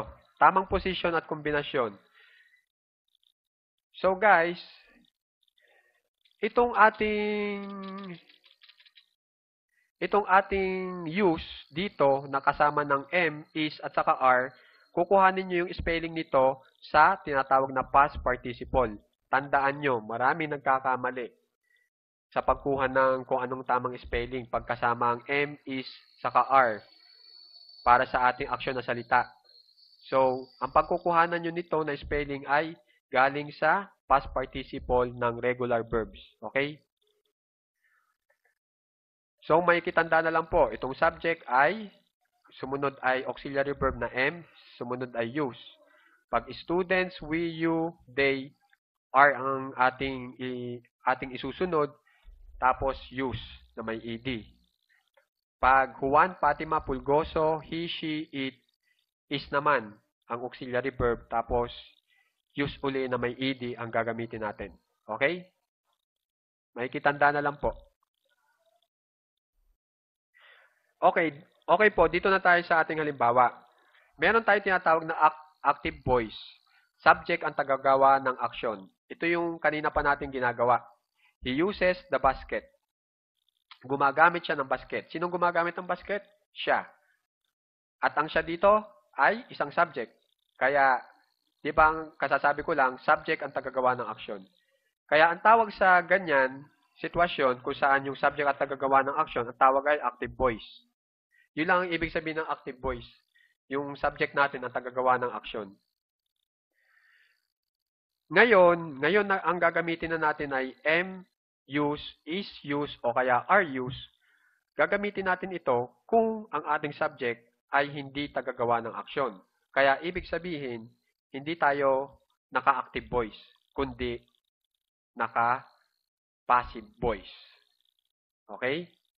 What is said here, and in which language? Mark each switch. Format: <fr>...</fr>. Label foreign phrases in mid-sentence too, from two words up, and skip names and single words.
<tl>Tamang posisyon at kombinasyon. So guys, itong ating use dito na kasama ng M, is at saka R, kukuhanin nyo yung spelling nito sa tinatawag na</tl> <en>past participle.</en> <tl>Tandaan nyo, maraming nagkakamali sa pagkuha ng kung anong tamang spelling pagkasama ang M, is, saka R para sa ating aksyon na salita. So, ang pagkukuhanan nyo nito na spelling ay galing sa</tl> <en>past participle</en> <tl>ng</tl> <en>regular verbs.</en> <tl>Okay? So, may kitanda na lang po. Itong subject ay, sumunod ay</tl> <en>auxiliary verb</en> <tl>na M, sumunod ay use. Pag</tl> <en>students, we, you, they, are</en> <tl>ang ating isusunod, tapos use na may ed. Pag Juan, Fatima, Pulgoso,</tl> <en>he, she, it, is</en> <tl>naman ang</tl> <en>auxiliary verb,</en> <tl>tapos use uli na may ed ang gagamitin natin. Okay? May kitanda na lang po. Okay po, dito na tayo sa ating halimbawa. Meron tayo tinatawag na</tl> <en>active voice.</en> <tl>Subject ang tagagawa ng aksyon. Ito yung kanina pa natin ginagawa.</tl> <en>He uses the basket.</en> <tl>Gumagamit siya ng basket. Sinong gumagamit ng basket? Siya. At ang siya dito ay isang subject. Kaya, di ba ang kasasabi ko lang, subject ang tagagawa ng aksyon. Kaya ang tawag sa ganyan sitwasyon kung saan yung subject at tagagawa ng aksyon, ang tawag ay</tl> <en>active voice.</en> <tl>Yun lang ang ibig sabihin ng</tl> <en>active voice.</en> <tl>Yung subject natin ang tagagawa ng aksyon. Ngayon na ang gagamitin na natin ay am, use,</tl> <en>is use,</en> <tl>o kaya</tl> <en>are use.</en> <tl>Gagamitin natin ito kung ang ating subject ay hindi tagagawa ng aksyon. Kaya ibig sabihin, hindi tayo naka-</tl> <en>active voice,</en> <tl>kundi naka-</tl> <en>passive voice.</en> <tl>Okay?</tl>